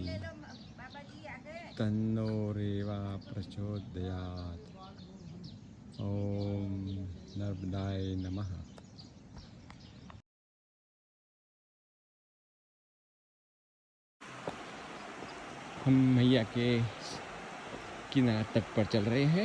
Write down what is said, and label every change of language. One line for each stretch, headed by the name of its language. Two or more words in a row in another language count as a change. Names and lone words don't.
Hindi: बाबा जी आगे।
Sanskrit: तन्नो रेवा प्रचोदयात्। ओम नर्मदाय नमः।
Hindi: हम मैया के किनारे तट पर चल रहे हैं।